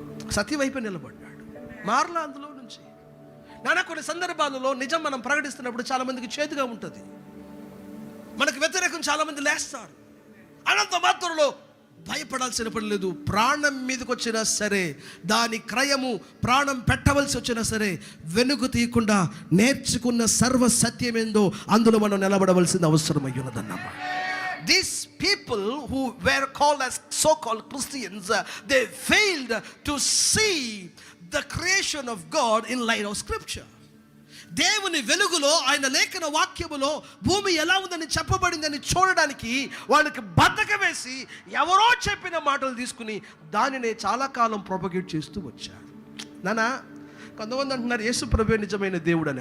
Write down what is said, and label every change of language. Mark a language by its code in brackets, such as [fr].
[te] సత్యం వైపు నిలబడ్డాడు. మారలా అందులో నుంచి. కొన్ని సందర్భాలలో నిజం మనం ప్రకటిస్తున్నప్పుడు చాలా మందికి చేదుగా ఉంటుంది. మనకు వ్యతిరేకం చాలా మంది లేస్తారు. అనంత మాత్రంలో భయపడాల్సిన పని లేదు. ప్రాణం మీదకి వచ్చినా సరే, దాని క్రయము ప్రాణం పెట్టవలసి వచ్చినా సరే వెనుక తీయకుండా నేర్చుకున్న సర్వ సత్యమేందో అందులో మనం నిలబడవలసిన అవసరం అయి ఉన్నదన్నమాట. [en] These people who were called as so-called Christians, they failed to see the creation of God in light of Scripture. [te] దేవుని వెలుగులో, ఆయన లేఖన వాక్యములో భూమి ఎలా ఉందని చెప్పబడిందని చూడడానికి వాళ్ళకి బద్ధకం వేసి ఎవరో చెప్పిన మాటలు తీసుకుని దానినే చాలా కాలం ప్రొపగేట్ చేస్తూ వచ్చారు. నాన్న, కొంతమంది అంటున్నారు యేసు ప్రభువే నిజమైన దేవుడు అని.